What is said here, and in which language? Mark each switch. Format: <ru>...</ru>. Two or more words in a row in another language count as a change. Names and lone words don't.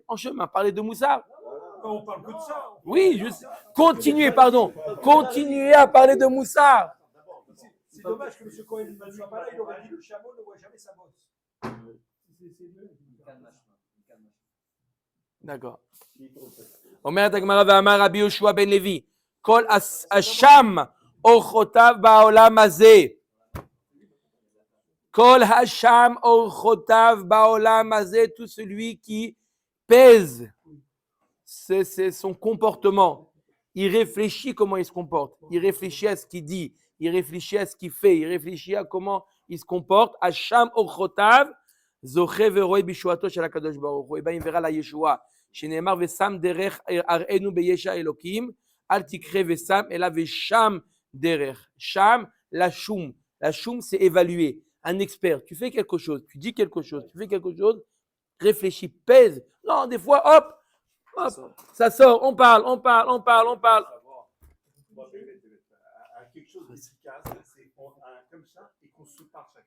<fr>En chemin, parler de Moussard. On parle que de ça. Oui, continuez à parler de Moussard. C'est dommage que M. Cohen ne soit pas là, il aurait dit le chameau ne voit jamais sa bosse. D'accord.</fr> <he>אומרת הגמרא ואמר רבי יהושע בן לוי, כל אשם אורחותיו בעולם הזה. כל השם אורחותיו בעולם הזה,</he> <fr>tout celui qui pèse c'est son comportement. Il réfléchit comment il se comporte. Il réfléchit à ce qu'il dit. Il réfléchit à ce qu'il fait. Il réfléchit à comment il se comporte.</fr> <he>השם אורחותיו זוכה ורואה בישועתו של הקדוש ברוך הוא.</he> <fr>Et bien, il verra la Yeshua.</fr> <he>שנאמר ושם דרך אראנו בישע אלהים. אל תקרי ושם אלא ושם דרך.</he> <fr>Sham, la shum. La shum, c'est évaluer. Un expert. Tu fais quelque chose. Tu dis quelque chose. Tu fais quelque chose. Réfléchis. Pèse. Non, des fois, hop, ça sort, on parle. Quelque chose d'efficace, c'est comme ça et qu'on se parle chacun.</fr>